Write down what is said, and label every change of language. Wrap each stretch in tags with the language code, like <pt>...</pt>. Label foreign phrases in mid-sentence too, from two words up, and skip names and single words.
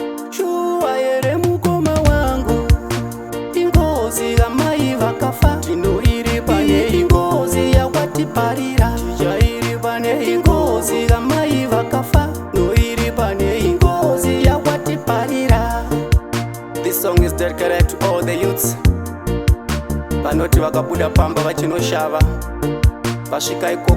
<sn>Shuwa here mukoma wangu? Ingozi amai vakafa, tinoiripa nei? Ingozi yawatiparira, tichairipa nei? Ingozi amai vakafa, noiripa nei? Ingozi yawatiparira.</sn> <en>This song is dedicated to all the youths.</en> <sn>Vanoti vakabuda pamba vachinoshava, vasvika ikoko.</sn>